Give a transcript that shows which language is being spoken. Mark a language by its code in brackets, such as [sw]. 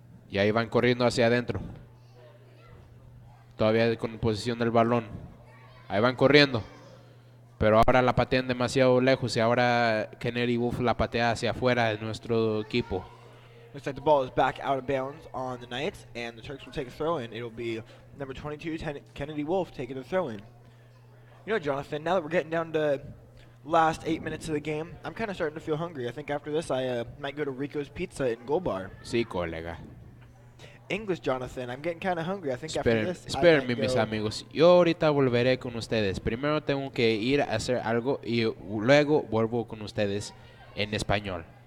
[es] Y ahí van corriendo hacia adentro. Todavía con posición del balón. Ahí van corriendo. Pero ahora la patean demasiado lejos y ahora Kennedy Wolf la patea hacia afuera de nuestro equipo. [en] Looks like the ball is back out of bounds on the Knights, and the Turks will take a throw in. It'll be number 22, Kennedy Wolf, taking a throw in. You know, Jonathan, now that we're getting down to last 8 minutes of the game, I'm kind of starting to feel hungry. I think after this, I might go to Rico's Pizza in Gold Bar. [es] Sí, colega. [en] English, Jonathan, I'm getting kind of hungry. I think after this, [es] Espérenme, mis amigos. Yo ahorita volveré con ustedes. Primero tengo que ir a hacer algo y luego vuelvo con ustedes en español.